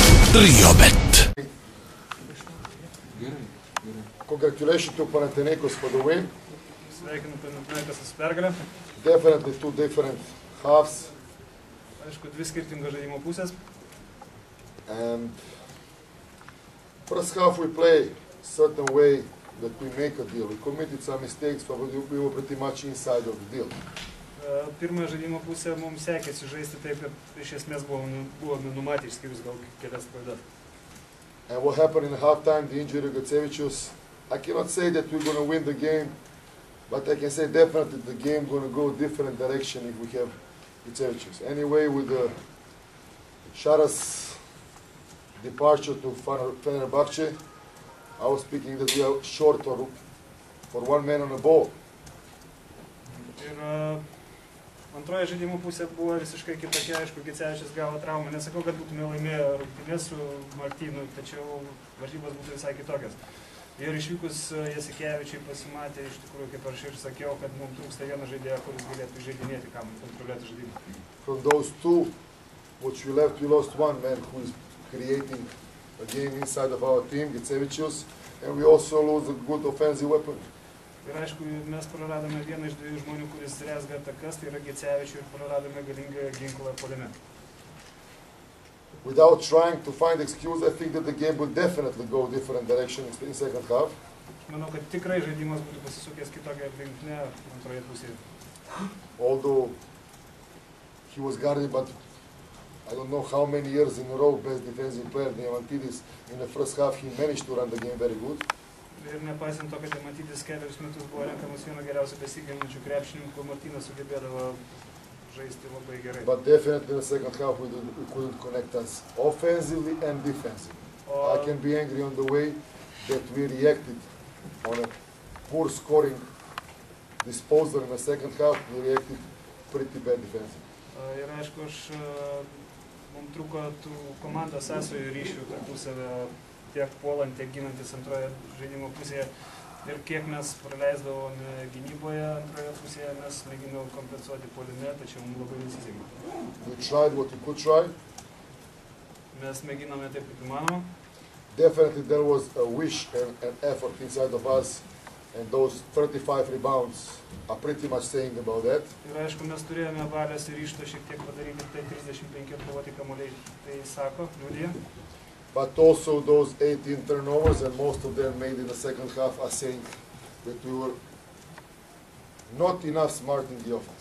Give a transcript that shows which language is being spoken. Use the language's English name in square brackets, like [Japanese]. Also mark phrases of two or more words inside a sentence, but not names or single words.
[English] Triobet. Congratulations to Panathinaikos for the win. [Lithuanian] Sveikinu Panathinaikos su pergale. [English] Definitely two different halves. [Lithuanian] Aišku, dvi skirtingos žaidimo pusės. [English] And first half we play certain way that we make a deal. We committed some mistakes, but we were pretty much inside of the deal. [Lithuanian] Pirmą žaidimo pusę mums sekėsi žaisti taip, kad iš esmės buvome numatę išskyrus gal kelias klaidas. [English] And what happened in halftime, the injury of Getsevicius, I cannot say that we're going to win the game, but I can say definitely the game going to go different direction if we have Getsevicius. Anyway, with the Shara's departure to Fenerbahce, I was speaking that we are short for one man on the ball. [Lithuanian] Ir antroje žaidimo pusė buvo visiškai kitokia, aišku, Gecevičius gavo traumą. Nesakau, kad būtume laimėję rungtynes su Martynu, tačiau varžybos būtų visai kitokios. Ir išvykus Jasikevičiui pasimatė, iš tikrųjų, kaip aš ir sakiau, kad mums trūksta vieno žaidėjo, kuris galėtų žaidinėti, kam kontroliuoti žaidimą. [English] From those two, which we left, we lost one man who is creating a game inside of our team, Getsevicius, and we also lose a good offensive weapon. [Lithuanian] Ir aišku, mes praradome vieną iš dviejų žmonių, kuris rezga atakas, tai yra Gecevičių, ir praradome galingą ginklą puolime. [English] Without trying to find excuse, I think that the game will definitely go different direction in second half. [Lithuanian] Manau, kad tikrai žaidimas būtų pasisukęs kitokią linkmę antroje pusėje. [English] Although he was guarded, but I don't know how many years in a row best defensive player, Diamantidis, in the first half he managed to run the game very good. [Lithuanian] Ir nepaisant to, kad Diamantidis kelius metus buvo renkamas vieno geriausių besiginančių krepšininkų, Martynas sugebėdavo žaisti labai gerai. [English] But definitely in the second half we couldn't connect us offensively and defensively. I can be angry on the way that we reacted on a poor scoring disposal in the second half. We reacted pretty bad defensively. [Lithuanian] Ir aišku, mums trūko tų komandos sąsajų ryšių tarpusavio, tiek puolant, tiek ginantis antroje žaidimo pusėje. Ir kiek mes praleisdavome gynyboje antroje pusėje, mes mėginome kompensuoti puolime, tačiau mums labai nesisekė. [English] We tried what we could try. [Lithuanian] Mes mėginome taip, kaip įmanoma. [English] Definitely there was a wish and effort inside of us, and those 35 rebounds are pretty much saying about that. [Lithuanian] Ir aišku, mes turėjome valios ir ryžto šiek tiek padaryti, tai 35 atkovoti kamuoliai, tai sako, liudija. [English] But also those 18 turnovers, and most of them made in the second half, are saying that we were not enough smart in the offense.